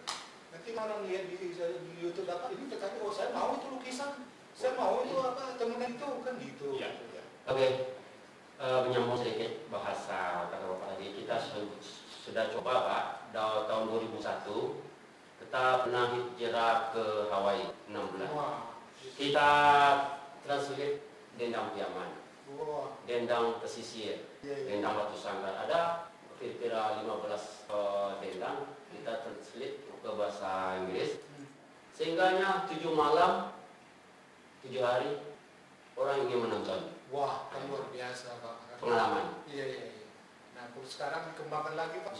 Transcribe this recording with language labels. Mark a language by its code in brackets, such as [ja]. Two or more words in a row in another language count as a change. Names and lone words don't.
[id] Nanti orang lihat di YouTube dapat ini terkait, oh saya mau itu lukisan, saya mau itu apa temenan itu kan gitu. Iya. Oke, menyambung sedikit bahasa kata Bapak tadi, kita sudah coba Pak, tahun 2001 kita pernah hijrah ke Hawaii 6 bulan. Wah, Kita translate dendang Piaman, wah, dendang pesisir, iya. dendang batu sangkar. Ada kira-kira 15 dendang, kita translate ke bahasa Inggris. Sehingganya 7 malam, 7 hari orang ingin menonton. Wah, kan luar biasa Pak. Pengalaman. Iya. Nah, sekarang dikembangkan lagi Pak.